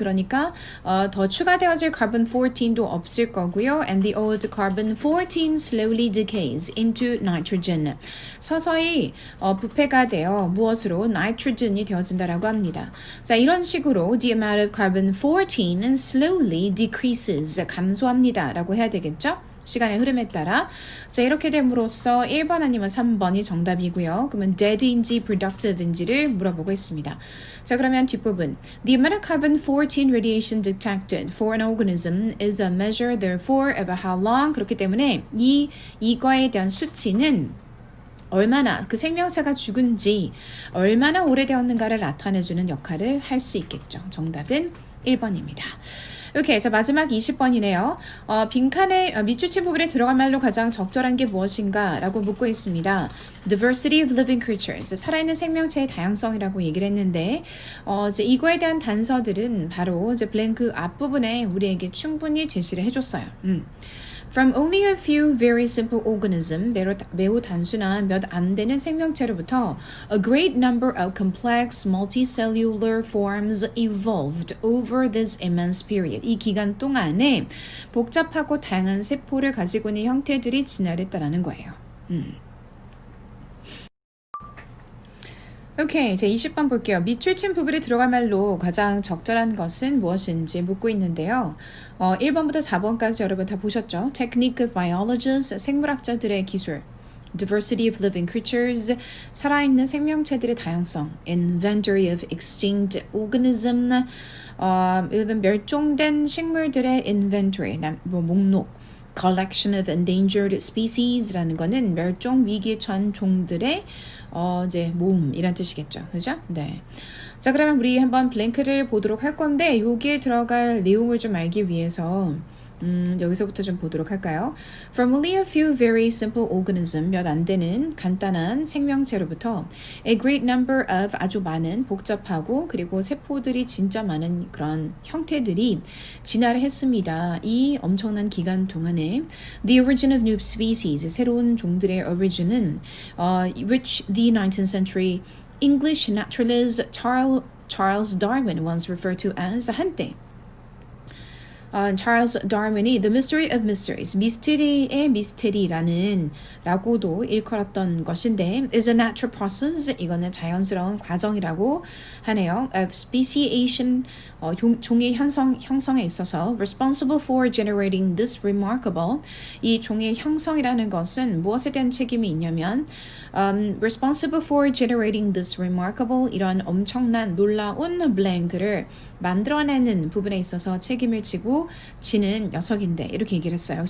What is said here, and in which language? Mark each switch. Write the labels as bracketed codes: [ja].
[ko] 그러니까 더 추가되어질 carbon 14도 없을 거고요. [en] And the old carbon 14 slowly decays into nitrogen. [ko] 서서히 부패가 되어 무엇으로? nitrogen이 되어진다라고 합니다. 자, 이런 식으로 [en] the amount of carbon 14 slowly decreases. [ko] 감소합니다. 라고 해야 되겠죠? 시간의 흐름에 따라. 자, 이렇게 됨으로써 1번 아니면 3번이 정답이고요. 그러면 dead인지 productive인지를 물어보고 있습니다. 자, 그러면 뒷부분. [en] The amount of carbon 14 radiation detected for an organism is a measure therefore of how long. [ko] 그렇기 때문에 이거에 대한 수치는 얼마나 그 생명체가 죽은지 얼마나 오래되었는가를 나타내주는 역할을 할 수 있겠죠. 정답은 1번입니다. 오케이. 자, 마지막 20번이네요. 빈칸에 밑줄친 부분에 들어갈 말로 가장 적절한 게 무엇인가? 라고 묻고 있습니다. [en] Diversity of living creatures. [ko] 살아있는 생명체의 다양성이라고 얘기를 했는데, 이제 이거에 대한 단서들은 바로 이제 블랭크 앞부분에 우리에게 충분히 제시를 해줬어요. [en] From only a few very simple organisms, [ko] 매우 단순한 몇 안 되는 생명체로부터 [en] a great number of complex multicellular forms evolved over this immense period. [ko] 이 기간 동안에 복잡하고 다양한 세포를 가지고 있는 형태들이 진화했다라는 거예요. 오케이. 제 20번 볼게요. 밑줄친 부분에 들어갈 말로 가장 적절한 것은 무엇인지 묻고 있는데요. 1번부터 4번까지 여러분 다 보셨죠? [en] Technique of biologists, [ko] 생물학자들의 기술. [en] Diversity of living creatures, [ko] 살아있는 생명체들의 다양성. [en] Inventory of extinct organism, [ko] 이거는 멸종된 식물들의 [en] inventory, [ko] 목록. [en] Collection of endangered species [ko] 라는 거는 멸종 위기에 처한 종들의 이제 모음이란 뜻이겠죠. 그죠? 네. 자, 그러면 우리 한번 블랭크를 보도록 할 건데 여기에 들어갈 내용을 좀 알기 위해서 여기서부터 좀 보도록 할까요? [en] From only a few very simple organisms, [ko] 몇 안 되는 간단한 생명체로부터 [en] a great number of [ko] 아주 많은 복잡하고 그리고 세포들이 진짜 많은 그런 형태들이 진화를 했습니다. 이 엄청난 기간 동안에 [en] the origin of new species, [ko] 새로운 종들의 origin은 [en] which the 19th century English naturalist Charles Darwin once referred to as [ko] 한때 찰스 다윈이 [en] The Mystery of Mysteries, [ko] 미스테리의 미스테리라는 라고도 일컬었던 것인데 [en] is a natural process, [ko] 이거는 자연스러운 과정이라고 하네요. [en] of speciation, [ko] 종의 형성에 있어서 [en] responsible for generating this remarkable, [ko] 이 종의 형성이라는 것은 무엇에 대한 책임이 있냐면 responsible for generating this remarkable, 이런 엄청난 놀라운 blank를 만들어내는 부분에 있어서 책임을 지는 녀석인데 이렇게 얘기를 했어요.